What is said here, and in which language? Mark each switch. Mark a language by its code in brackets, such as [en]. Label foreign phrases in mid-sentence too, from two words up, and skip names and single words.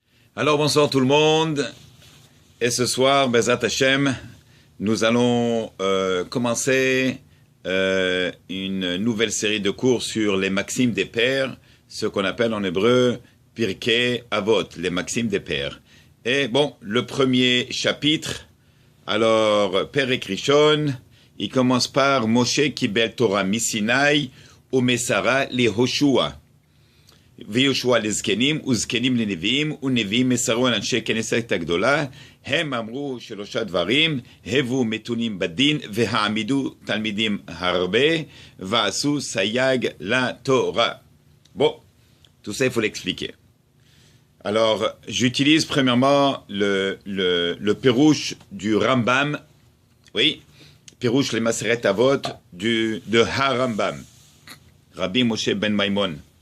[fr] Alors bonsoir tout le monde, et ce soir, [he] בעזרת השם, [fr] nous allons commencer une nouvelle série de cours sur les maximes des pères, ce qu'on appelle en hébreu Pirkei Avot, les maximes des pères. Et bon, le premier chapitre, alors [he] פרק ראשון, [fr] il commence par [he] משה קיבל תורה מסיני ומסרה ליהושע. ויהושע לזקנים, וזקנים לנביאים, ונביאים מסרו על אנשי כנסת הגדולה, הם אמרו שלושה דברים, הבו מתונים בדין, והעמידו תלמידים הרבה, ועשו סייג לתורה. [fr] Bon, tout ça il faut l'expliquer. Alors, j'utilise premièrement le Pérouche du Rambam, oui, Pérouche les Maseret Avot de Ha-Rambam, Rabbi Moshe ben Maimon.